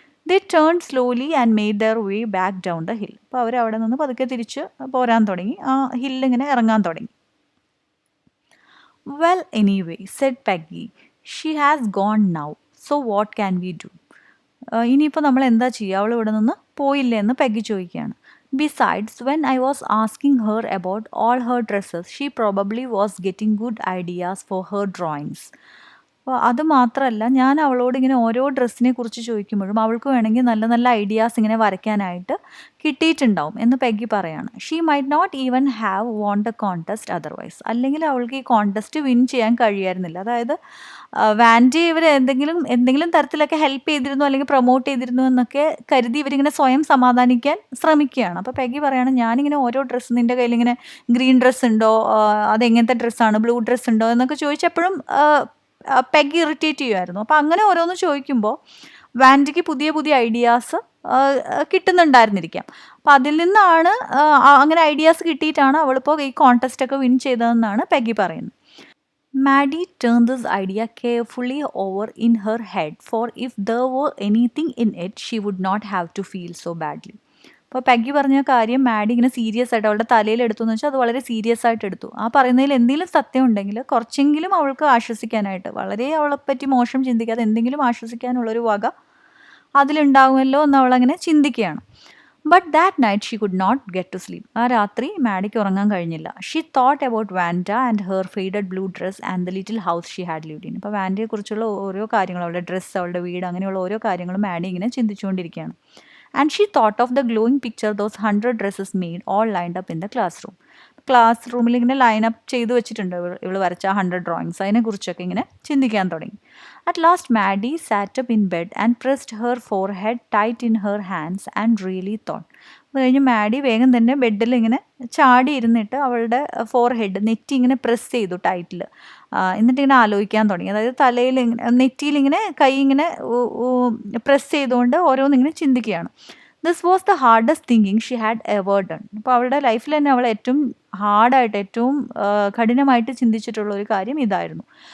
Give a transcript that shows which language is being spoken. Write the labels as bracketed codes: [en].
[en] They turn slowly and made their way back down the hill. [ml] അപ്പോൾ അവരവിടെ നിന്ന് പതുക്കെ തിരിച്ച് പോരാൻ തുടങ്ങി, ആ ഹില്ലിങ്ങനെ ഇറങ്ങാൻ തുടങ്ങി. [en] Well anyway said Peggy, she has gone now, so what can we do. [ml] ഇനിയിപ്പോൾ നമ്മൾ എന്താ ചെയ്യുക, അവൾ ഇവിടെ നിന്ന് പോയില്ലേ എന്ന് പെഗ്ഗി ചോദിക്കുകയാണ്. [en] Besides, when I was asking her about all her dresses, she probably was getting good ideas for her drawings. [ml] അപ്പോൾ അത് മാത്രമല്ല, ഞാൻ അവളോട് ഇങ്ങനെ ഓരോ ഡ്രസ്സിനെ കുറിച്ച് ചോദിക്കുമ്പോഴും അവൾക്ക് വേണമെങ്കിൽ നല്ല നല്ല ഐഡിയാസ് ഇങ്ങനെ വരയ്ക്കാനായിട്ട് കിട്ടിയിട്ടുണ്ടാവും എന്ന് പെഗ്ഗി പറയാണ്. [en] She might not even have won the contest otherwise. [ml] അല്ലെങ്കിൽ അവൾക്ക് ഈ കോൺടെസ്റ്റ് വിൻ ചെയ്യാൻ കഴിയായിരുന്നില്ല. അതായത് വാൻഡി ഇവർ എന്തെങ്കിലും തരത്തിലൊക്കെ ഹെൽപ്പ് ചെയ്തിരുന്നു അല്ലെങ്കിൽ പ്രൊമോട്ട് ചെയ്തിരുന്നു എന്നൊക്കെ കരുതി ഇവരിങ്ങനെ സ്വയം സമാധാനിക്കാൻ ശ്രമിക്കുകയാണ്. അപ്പോൾ പെഗ്ഗി പറയാണ്, ഞാനിങ്ങനെ ഓരോ ഡ്രസ്സ് നിൻ്റെ കയ്യിൽ ഇങ്ങനെ ഗ്രീൻ ഡ്രസ്സ് ഉണ്ടോ, അതെങ്ങനത്തെ ഡ്രസ്സാണ്, ബ്ലൂ ഡ്രസ്സ് ഉണ്ടോ എന്നൊക്കെ ചോദിച്ചപ്പോഴും പെഗ്ഗി ഇറിറ്റേറ്റ് ചെയ്യുമായിരുന്നു. അപ്പോൾ അങ്ങനെ ഓരോന്ന് ചോദിക്കുമ്പോൾ വാൻഡിക്ക് പുതിയ പുതിയ ഐഡിയാസ് കിട്ടുന്നുണ്ടായിരുന്നിരിക്കാം. അപ്പോൾ അതിൽ നിന്നാണ് അങ്ങനെ ഐഡിയാസ് കിട്ടിയിട്ടാണ് അവളിപ്പോൾ ഈ കോൺടെസ്റ്റൊക്കെ വിൻ ചെയ്തതെന്നാണ് പെഗ്ഗി പറയുന്നത്. [en] Maddie turned this idea carefully over in her head, for if there were anything in it, she would not have to feel so badly. [ml] അപ്പോൾ പെഗ്ഗി പറഞ്ഞ കാര്യം മാഡി ഇങ്ങനെ സീരിയസ് ആയിട്ട് അവളുടെ തലയിൽ എടുത്തു എന്ന് വെച്ചാൽ അത് വളരെ സീരിയസ് ആയിട്ട് എടുത്തു. ആ പറയുന്നതിൽ എന്തെങ്കിലും സത്യം ഉണ്ടെങ്കിൽ കുറച്ചെങ്കിലും അവൾക്ക് ആശ്വസിക്കാനായിട്ട്, വളരെ അവളെപ്പറ്റി മോശം ചിന്തിക്കാതെ എന്തെങ്കിലും ആശ്വസിക്കാനുള്ളൊരു വക അതിലുണ്ടാകുമല്ലോ എന്ന് അവളങ്ങനെ ചിന്തിക്കുകയാണ്. [en] But that night she could not get to sleep. [ml] ആ രാത്രി മാഡിക്ക് ഉറങ്ങാൻ കഴിഞ്ഞില്ല. [en] She thought about Wanda and her faded blue dress and the little house she had lived in. [ml] ഇപ്പോൾ വാൻഡയെക്കുറിച്ചുള്ള ഓരോ കാര്യങ്ങളും, അവളുടെ ഡ്രസ്സ്, അവളുടെ വീട്, അങ്ങനെയുള്ള ഓരോ കാര്യങ്ങളും മാഡി ഇങ്ങനെ ചിന്തിച്ചുകൊണ്ടിരിക്കുകയാണ്. [en] And she thought of the glowing picture those 100 dresses made all lined up in the class room. [ml] Class റൂമിൽ ഇങ്ങനെ ലൈനപ്പ് ചെയ്ത് വെച്ചിട്ടുണ്ട് ഇവൾ വരച്ച 100 ഡ്രോയിങ്സ്. അതിനെക്കുറിച്ചൊക്കെ ഇങ്ങനെ ചിന്തിക്കാൻ തുടങ്ങി. [en] At last Maddie sat up in bed and pressed her forehead tight in her hands and really thought. [ml] അത് കഴിഞ്ഞ് മാഡി വേഗം തന്നെ ബെഡിൽ ഇങ്ങനെ ചാടി ഇരുന്നിട്ട് അവളുടെ ഫോർഹെഡ്, നെറ്റി ഇങ്ങനെ പ്രസ് ചെയ്തു ടൈറ്റിൽ. എന്നിട്ടിങ്ങനെ ആലോചിക്കാൻ തുടങ്ങി. അതായത് തലയിൽ ഇങ്ങനെ നെറ്റിയിലിങ്ങനെ കൈ ഇങ്ങനെ പ്രസ് ചെയ്തുകൊണ്ട് ഓരോന്നിങ്ങനെ ചിന്തിക്കുകയാണ്. [en] This was the hardest thinking she had ever done. [ml] അപ്പോൾ അവളുടെ ലൈഫിൽ തന്നെ അവൾ ഏറ്റവും ഹാർഡായിട്ട്, ഏറ്റവും കഠിനമായിട്ട് ചിന്തിച്ചിട്ടുള്ള ഒരു കാര്യം ഇതായിരുന്നു.